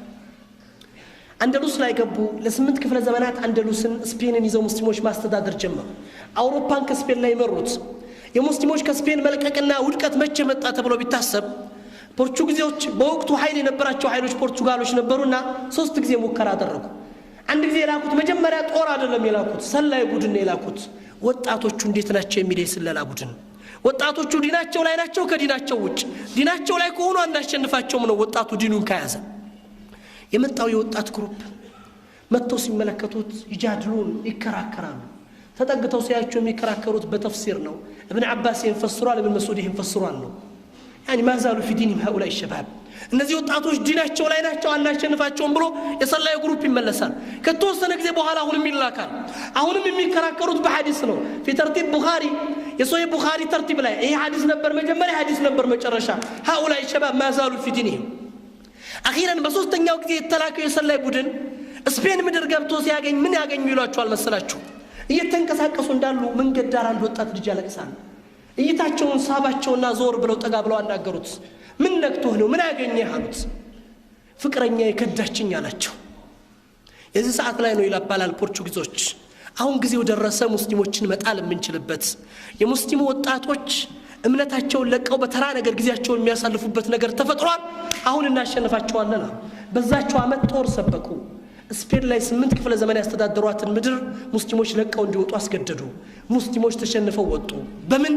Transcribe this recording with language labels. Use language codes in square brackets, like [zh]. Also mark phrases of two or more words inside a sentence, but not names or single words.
[am] አንደሉስ ላይ ገቡ። ለ8 ክፍለ ዘመናት አንደሉስን ስፔንን ይዘው ሙስሊሞች ማስተዳደር ጀመሩ። አውሮፓን ከስፔን ላይ መሩት። የሙስሊሞች ከስፔን መልቀቅና ውድቀት መቼ መጣ ተብሎ ቢታሰብ ፖርቹጊዞች በወቅቱ ኃይል የነበራቸው ኃይሎች ፖርቹጋሎች ነበሩና 3 ጊዜ ሙከራ አደረጉ። አንድ ጊዜ የላኩት መጀመሪያ ጦር አይደለም የላኩት፣ ሰላይ ቡድን የላኩት። ወጣቶቹ እንዴት ናቸው የሚል ስለላ ቡድን። ወጣቶቹ ዲናቸው ላይ ናቸው ከዲናቸው ውጭ። ዲናቸው ላይ ከሆኑ አንዳሸንፋቸውም ነው ወጣቱ ዲኑን ከያዘ። የመጣው የወጣት ግሩፕ መጥተው ሲመለከቱት ይጃድሉን፣ ይከራከራሉ። ተጠግተው ሲያዩቸው የሚከራከሩት በተፍሲር ነው። [ar] ابن عباس يفسروا ابن مسعود يفسروا [am] ነው። [ar] ما زالوا في دينهم هؤلاء الشباب። [am] እነዚህ ወጣቶች ዲናቸው ላይ ናቸው አንዳሸንፋቸውም ብሎ የሰላዩ ግሩፕ ይመለሳል። ከተወሰነ ጊዜ በኋላ አሁንም ይላካል። አሁንም የሚከራከሩት በሐዲስ ነው። [ar] في ترتيب بخاري [am] የሶሂህ ቡኻሪ ተርቲብ ላይ ይሄ ሐዲስ ነበር መጀመሪያ፣ ሐዲስ ነበር መጨረሻ። [ar] هؤلاء الشباب ما زالوا في دينهم። [am] اخيرا በሶስተኛው ጊዜ የተላከው የሰላይ ቡድን ስፔን ምድር ገብቶ ሲያገኝ ምን ያገኙ ይሏቸዋል መሰላችሁ? እየተንቀሳቀሱ እንዳሉ መንገድ ዳር አንድ ወጣት ልጅ ያለቅሳል። እይታቸውን ሳባቸውና ዞር ብለው ጠጋ ብለው አናገሩት። ምን ነክቶህ ነው? ምን ያገኘህ አሉት። ፍቅረኛ የከዳችኝ አላቸው። የዚህ ሰዓት ላይ ነው ይላባላል ፖርቹጊዞች። አሁን ጊዜው ደረሰ ሙስሊሞችን መጣል የምንችልበት። የሙስሊሙ ወጣቶች እምነታቸውን ለቀው በተራ ነገር ጊዜያቸውን የሚያሳልፉበት ነገር ተፈጥሯል። አሁን እናሸንፋቸዋለን። በዛቸው አመት ጦር ሰበቁ። ስፔን ላይ 8 ክፍለ ዘመን ያስተዳደሯትን ምድር ሙስሊሞች ለቀው እንዲወጡ አስገደዱ። ሙስሊሞች ተሸንፈው ወጡ። በምን?